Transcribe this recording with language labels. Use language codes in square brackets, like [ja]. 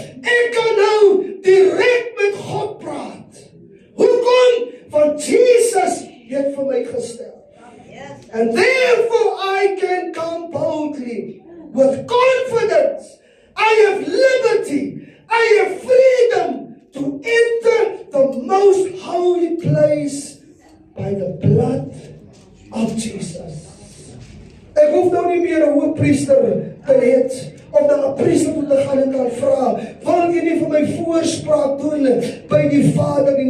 [af] Ek kan nou direk met God praat. Hoekom? Want Jesus het vir my gestel. [en] And therefore I can come boldly with confidence. I have liberty. I have freedom to enter the most holy place by the blood of Jesus. [af] Ek hoef nou nie meer 'n hoëpriester te hê of na 'n priester toe te gaan en kan vra, wil jy nie vir my voorspraak doen by die Vader nie?